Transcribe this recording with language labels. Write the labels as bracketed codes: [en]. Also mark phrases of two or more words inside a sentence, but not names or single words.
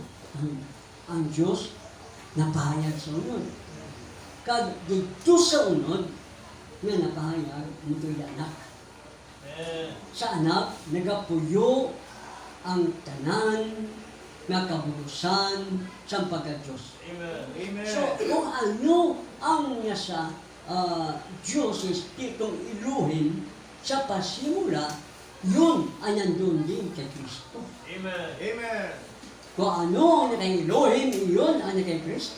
[hil] Ang Diyos napahayag sa unod. Kag dito sa unod, nga napahayag muto'y anak. Sa anak, nagapuyo ang tanan nga kabuusan sa pagka-Diyos. Amen. [tl] So, kung ano ang nasa Diyos, Espiritong Elohim, sa pasimula, yun ang nandun din kay Kristo. Amen. Amen. Kung ano ang kay Elohim, yun ang kay Kristo.